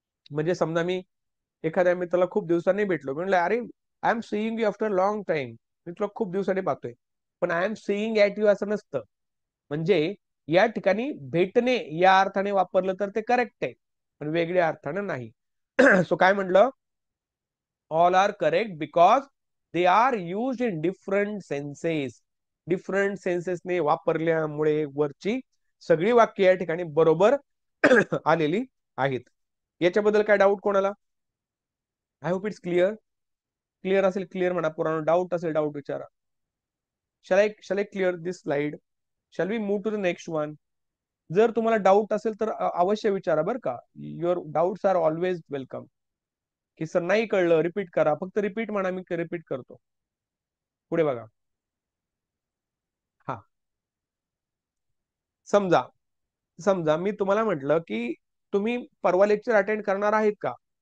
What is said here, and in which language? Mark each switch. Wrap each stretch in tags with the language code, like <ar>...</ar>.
<mr>म्हणजे समजा मी एखाद्या मित्राला खूप दिवसांनी भेटलो, म्हणलं अरे</mr> <en>I am seeing you after long time,</en> <mr>मी तुला खूप दिवसांनी पाहतोय. पण</mr> <en>I am seeing at you</en> <mr>असं नसतं. म्हणजे या ठिकाणी भेटणे या अर्थाने वापरलं तर ते करेक्ट आहे, पण वेगळ्या अर्थाने नाही. सो काय म्हटलं?</mr> <en>All are correct because they are use in different senses.</en> <mr>Different सेन्सेसने वापरल्यामुळे वरची सगळी वाक्य या ठिकाणी बरोबर आलेली आहेत. याच्याबद्दल काय डाऊट कोणाला?</mr> <en>I hope it's clear.</en> <mr>Clear असेल क्लिअर म्हणा, पुराण डाऊट असेल डाऊट विचारा.</mr> <en>Shall I clear this slide? Shall we move to the next one?</en> <mr>जर तुम्हाला डाऊट असेल तर अवश्य विचारा बरं का.</mr> <en>Your doubts are always welcome.</en> <mr>की सर नाही कळलं रिपीट करा, फक्त रिपीट म्हणा, मी रिपीट करतो. पुढे बघा. हा. समजा समजा मी तुम्हाला म्हटलं की तुम्ही परवा लेक्चर अटेंड करणार आहेत का?</mr>